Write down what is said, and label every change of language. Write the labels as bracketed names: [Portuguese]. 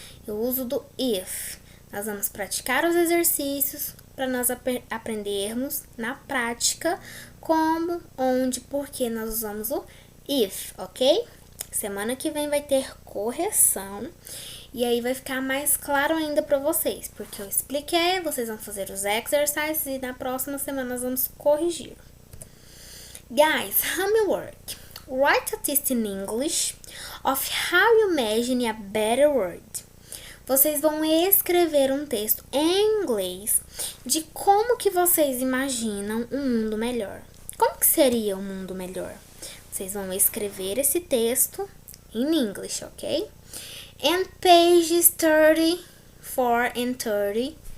[Portuguese] O uso do if. Nós vamos praticar os exercícios para nós aprendermos na prática como, onde, por que nós usamos o if, ok? Semana que vem vai ter correção e aí vai ficar mais claro ainda para vocês, porque eu expliquei, vocês vão fazer os exercises e na próxima semana nós vamos corrigir. [English] Guys, homework. Write a test in English of how you imagine a better world. [Portuguese] Vocês vão escrever um texto em inglês de como que vocês imaginam um mundo melhor. Como que seria um mundo melhor? Vocês vão escrever esse texto em inglês, ok? [English] And pages 34 and 35.